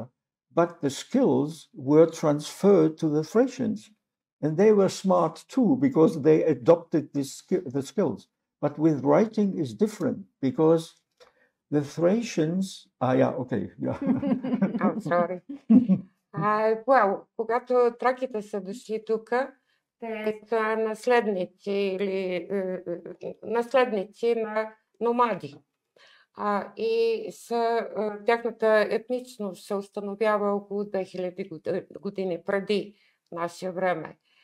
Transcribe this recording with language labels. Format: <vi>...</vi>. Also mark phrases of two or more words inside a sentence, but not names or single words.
<en>But the skills were transferred to the Thracians. And they were smart too, because they adopted the skills. But with writing is different, because the Thracians... I'm sorry. Well,</en> <bg>когато траките са дошли тук, те са наследници на номади. И тяхната етничност се установява около 2000 години преди наше време.</bg>